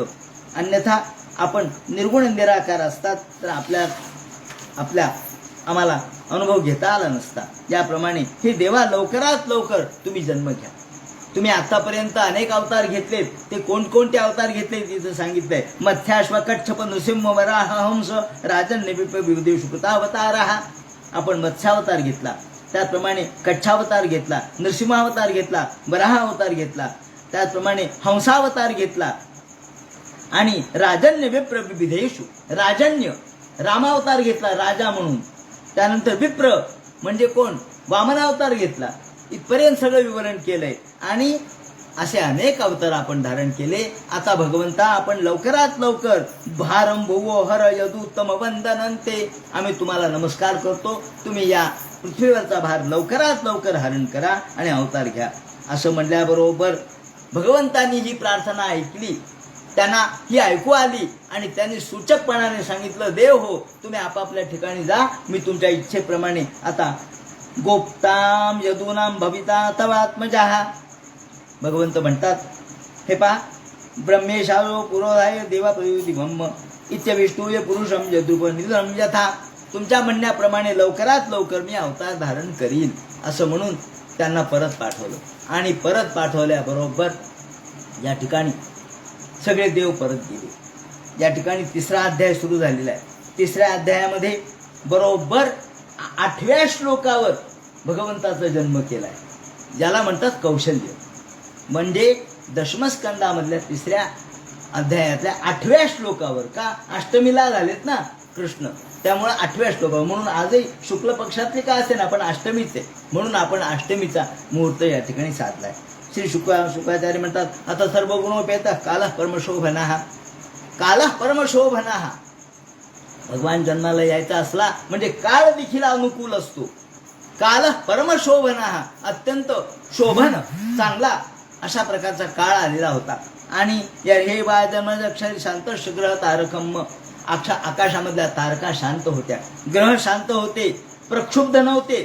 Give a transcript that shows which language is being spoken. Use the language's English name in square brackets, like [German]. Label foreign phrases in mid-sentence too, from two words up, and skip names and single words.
[Marathi] अन्यथा आपण निर्गुण निराकार असतात तर आम्हाला अनुभव घेता आला नसता. याप्रमाणे हे देवा, लवकरात लवकर तुम्ही जन्म घ्या. तुम्ही आतापर्यंत अनेक अवतार घेतलेत, ते कोणकोणते अवतार घेतले तिथं सांगितलंय. [Sanskrit] मत्स्याश्व कच्छप नृसिंह वराह हंस राजन्य विप विदेश कृतावतारहा. [Marathi] आपण मत्स्यावतार घेतला, त्याचप्रमाणे कच्छावतार घेतला, नृसिंहावतार घेतला, वराह अवतार घेतला, त्याचप्रमाणे हंसावतार घेतला. आणि [Sanskrit] राजन्य विप्र विविधेषु, [Marathi] राजन्य रामावतार घेतला राजा म्हणून. त्यानंतर विप्र म्हणजे कोण, वामनावतार घेतला. इथपर्यंत सगळं विवरण केलंय. आणि असे अनेक अवतार आपण धारण केले. आता भगवंता, आपण लवकरात लवकर [Sanskrit] भारम भुवो हर यदुत्तम वंदनंते, [Marathi] आम्ही तुम्हाला नमस्कार करतो. तुम्ही या पृथ्वीवरचा भार लवकरात लवकर हरण करा आणि अवतार घ्या. असं म्हणल्याबरोबर भगवंतांनी ही प्रार्थना ऐकली, त्यांना ही ऐकू आली आणि त्यांनी सूचकपणाने सांगितलं, देव हो, तुम्ही आपापल्या ठिकाणी जा, मी तुमच्या इच्छेप्रमाणे आता [Sanskrit] गोप्ताम यदूनाम भविता तवात्मजाहा. [Marathi] भगवंत म्हणतात, हे पहा, [Sanskrit] ब्रह्मेशालो पुरोधाय देवा प्रयुदिमम इत्यविष्टूय पुरुषम यद्रुप निधनम यथा. [Marathi] तुमच्या म्हणण्याप्रमाणे लवकरात लवकर मी अवतार धारण करील असं म्हणून त्यांना परत पाठवलं. आणि परत पाठवल्याबरोबर या ठिकाणी सगळे देव परत गेले. या ठिकाणी 3रा अध्याय सुरू झालेला आहे. 3ऱ्या अध्यायामध्ये बरोबर 8व्या श्लोकावर भगवंताचा जन्म केलाय, ज्याला म्हणतात कौशल्य. म्हणजे दशमस्कंदामधल्या 3ऱ्या अध्यायातल्या 8व्या श्लोकावर. का अष्टमीला झालेत ना कृष्ण, त्यामुळे 8व्या श्लोकावर. म्हणून आजही शुक्ल पक्षातले का असे ना पण अष्टमीच आहे, म्हणून आपण अष्टमीचा मुहूर्त या ठिकाणी साधलाय. श्री शुक्राचार्य म्हणतात, आता [Sanskrit] सर्व गुणोपेता कालः परमशोभनाः. कालः परमशोभनाः. [Marathi] भगवान जन्माला यायचा असला म्हणजे काळ देखील अनुकूल असतो. [Sanskrit] कालः परमशोभनाः, [Marathi] अत्यंत शोभन चांगला अशा प्रकारचा काळ आलेला होता. आणि या हे बा [Sanskrit] जन्मक्षरी शांत ग्रह तारकम, [Marathi] आकाशामधल्या तारका शांत होत्या, ग्रह शांत होते, प्रक्षुब्ध नव्हते.